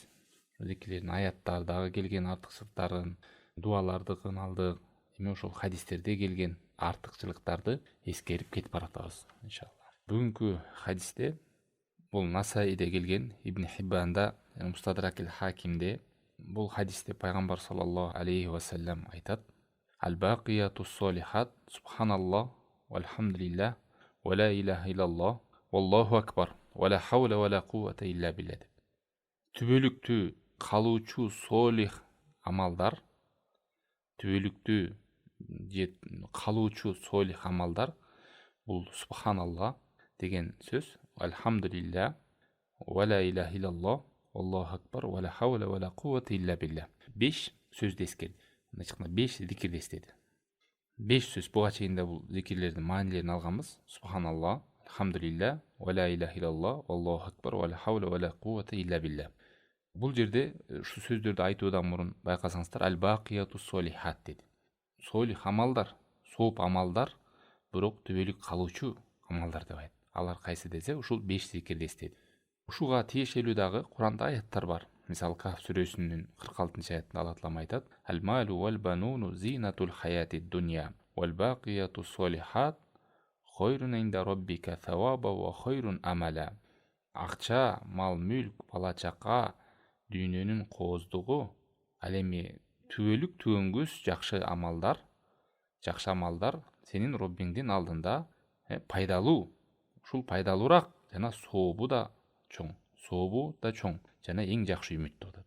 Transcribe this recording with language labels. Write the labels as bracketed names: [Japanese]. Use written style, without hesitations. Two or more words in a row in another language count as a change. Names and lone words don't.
[Kyrgyz] Зикирлердин аяттардагы келген артыкчылыктарын, дуалардыкын алдык, эми ошол хадистерде келген артыкчылыктарды эскерип кетип баратабыз иншалла. Бүгүнкү хадисте бул Насаиде келген, Ибн Хиббанда, Мустадрак эл-Хакимде бул хадисте Пайгамбар [Arabic] صلى الله عليه وسلم [Kyrgyz] айтат: [Arabic] الباقيات الصالحات سبحان الله والحمد لله ولا إله إلا الله والله أكبر ولا حول ولا قوة إلا بالله. [Kyrgyz] Түбөлүктүү калуучу солих амалдар, түбөлүктүү же калуучу солих амалдар бул субханаллах деген сөз, [Arabic] الحمد لله، ولا إله إلا الله، الله أكبر، ولا حول ولا قوة إلا بالله. [Kyrgyz] 5 сөздү эскерди. Мындайча 5 зикирди эстеди. 5 сөз буга чейин да бул зикирлердин маанилерин алганбыз. [Arabic] سبحان الله، الحمد لله، ولا إله إلا الله، الله أكبر، ولا حول ولا قوة إلا بالله. [Kyrgyz] Бул жерде ушу сөздөрдү айтуудан мурун байкасаңыздар, [Arabic] الباقيات الصالحات [Kyrgyz] деди. Солих амалдар, сооп амалдар, бирок түбөлүк калуучу амалдар деп айтты. Алар кайсы десе, ушул 5 зикирди эстеди. Ушуга тиешелүү дагы Куранда аяттар бар. Мисалы Каф сүрөсүнүн 46-аятында Алла Таала айтат: [Arabic] المال والبنون زينة الحياة الدنيا والباقيات الصالحات خير عند ربك ثوابا وخير أملا. [Kyrgyz] Акча, мал, мүлк, бала чака дүйнөнүн кооздугу, ал эми түбөлүк түгөнгүс жакшы амалдар сенин Роббиңдин алдында пайдалуу. Ушул пайдалуураак жана сообу да чоң жана эң жакшы үмүт деп атат.